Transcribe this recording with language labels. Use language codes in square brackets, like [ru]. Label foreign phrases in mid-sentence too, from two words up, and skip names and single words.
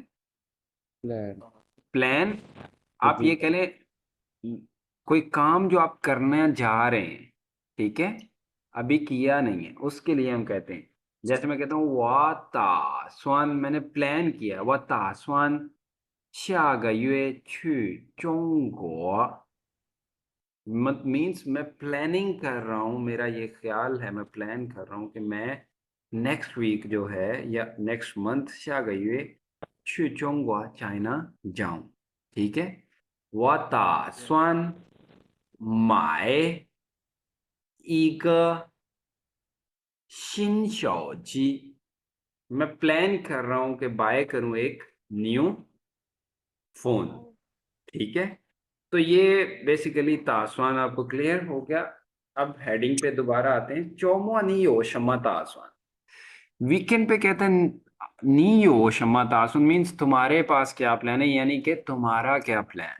[hi] प्लान प्लान। आप ये कह लें कोई काम जो आप करने जा रहे हैं, ठीक है, अभी किया नहीं है, उसके लिए हम कहते हैं। जैसे मैं कहता हूँ [zh] 我打算, [hi] मैंने प्लान किया। [zh] 我打算下个月去中国। [hi] मत मीन्स मैं प्लानिंग कर रहा हूँ, मेरा ये ख्याल है, मैं प्लान कर रहा हूँ कि मैं [en] next week [hi] जो है या [en] next month [zh] 下个月去中国 [hi] चाइना जाऊं। ठीक है, [zh] 我打算买一个新手机। [hi] मैं प्लान कर रहा हूं कि बाय करूं एक [en] new phone. [hi] ठीक है, तो ये बेसिकली तासवान आपको क्लियर हो गया। अब हेडिंग पे दोबारा आते हैं। [zh] 周末你有什么打算. [hi] वीकेंड पे कहते हैं [zh] 你有什么打算 [hi] मीन्स तुम्हारे पास क्या प्लान है, यानी कि तुम्हारा क्या प्लान।